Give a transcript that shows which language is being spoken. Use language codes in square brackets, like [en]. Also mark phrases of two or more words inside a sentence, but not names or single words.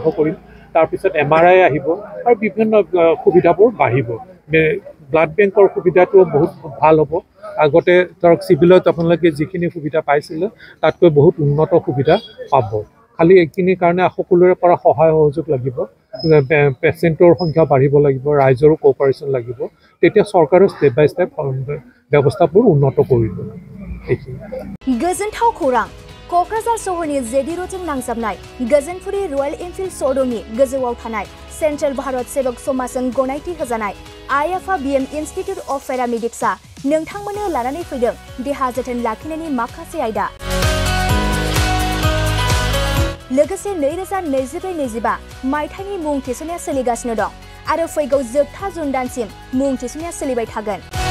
[as] কৰিম তাৰপিছত MRI আহিব আৰু বিভিন্ন সুবিধাবোৰ বাঢ়িব ব্লাড বেংকৰ সুবিধাটো বহুত ভাল হ'ব আগতে ধৰক চিভিলত আপোনালোকে যিখিনি সুবিধা পাইছিলে তাতকৈ বহুত উন্নত সুবিধা পাব খালি এইখিনিৰ কাৰণে সকলোৰে পৰা সহায় সহযোগ লাগিব পেচেণ্টৰ সংখ্যা বাঢ়িব লাগিব ৰাইজৰো কোঅপাৰেশ্যন লাগিব তেতিয়া চৰকাৰেও [en] step by step [as] ব্যৱস্থাবোৰ উন্নত কৰিব এইখিনি [brx] गोजोनथाव खौरां क'क्राझार सहरनि जेडि रोडजों नांजाबनाय गोजोनपुरी रयेल एनफिल्ड श'रुमनि गोजौआव थानाय सेन्ट्रेल भारत सेवक समाजजों गनायथि होजानाय IFABM इन्स्टिट्युट अफ पेरामेडिक्सआ नोंथांमोननो लानानै फैदों देहा जोथोन लाखिनायनि माखासे आयदा लोगोसे 2024-25 मायथाइनि मुं थिसननाया सोलिगासिनो दं आरो फैगौ जोबथा जुन दानसिम मुं थिसननाया सोलिबाय थागोन